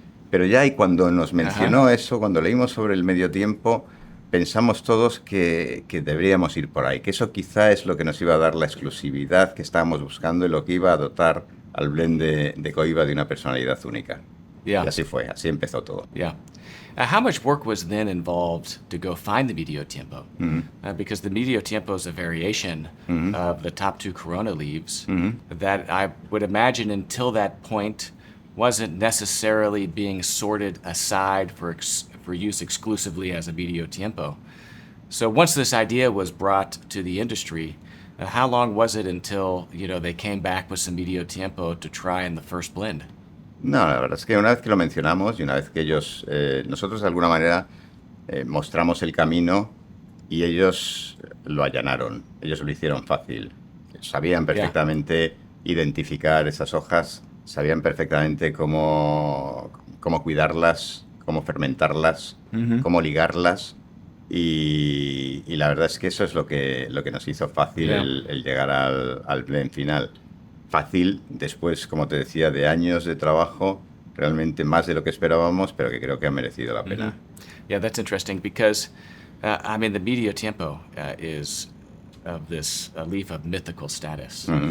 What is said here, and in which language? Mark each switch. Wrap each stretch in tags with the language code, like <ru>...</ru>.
<es>Pero ya, y cuando nos mencionó eso, cuando leímos sobre el medio tiempo, pensamos todos que deberíamos ir por ahí, que eso quizá es lo que nos iba a dar la exclusividad que estábamos buscando y lo que iba a dotar al blend de Cohiba de una personalidad única.</es> <en>Yeah.</en> <es>Y así fue, así empezó todo.</es> <en>Yeah. How much work was then involved to go find the medio tiempo? Because the medio tiempo is a variation of the top two Corona leaves that I would imagine until that point wasn't necessarily being sorted aside for use exclusively as a medio tiempo. So once this idea was brought to the industry, how long was it until they came back with some medio tiempo to try in the first blend?</en> <es>No, la verdad es que una vez que lo mencionamos y una vez que ellos, nosotros de alguna manera mostramos el camino y ellos lo allanaron, ellos lo hicieron fácil. Sabían perfectamente identificar esas hojas, sabían perfectamente cómo cuidarlas, cómo fermentarlas, cómo ligarlas. Y la verdad es que eso es lo que nos hizo fácil el llegar al blend final. Fácil después, como te decía, de años de trabajo, realmente más de lo que esperábamos, pero que creo que ha merecido la pena.</es> <en>Yeah, that's interesting because, I mean, the medio tiempo is of this leaf of mythical status.</en>